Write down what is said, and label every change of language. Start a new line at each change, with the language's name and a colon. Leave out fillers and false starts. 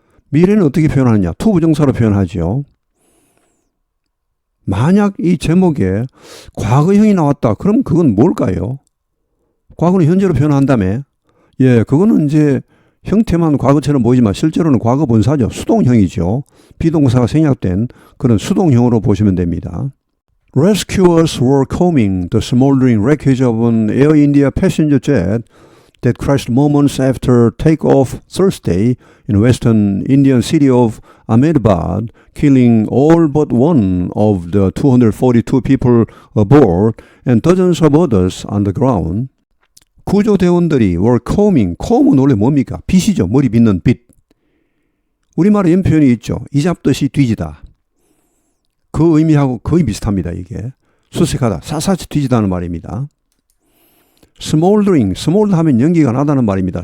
Korean: 미래는 어떻게 표현하느냐? 투부정사로 표현하죠. 만약 이 제목에 과거형이 나왔다. 그럼 그건 뭘까요? 과거는 현재로 표현한다며? 그거는 이제 형태만 과거처럼 보이지만 실제로는 과거 분사죠. 수동형이죠. 비동사가 생략된 그런 수동형으로 보시면 됩니다.
English: Rescuers were combing the smoldering wreckage of an Air India passenger jet that crashed moments after takeoff Thursday in western Indian city of Ahmedabad, killing all but one of the 242 people aboard and dozens of others on the ground.
Korean: 구조대원들이
English: were combing,
Korean: comb은 원래 뭡니까? 빗이죠. 머리 빗는 빗. 우리말에 이런 표현이 있죠. 이잡듯이 뒤지다. 그 의미하고 거의 비슷합니다. 이게 수색하다, 샅샅이 뒤지다는 말입니다. smoldering, smolder 하면 연기가 나다는 말입니다.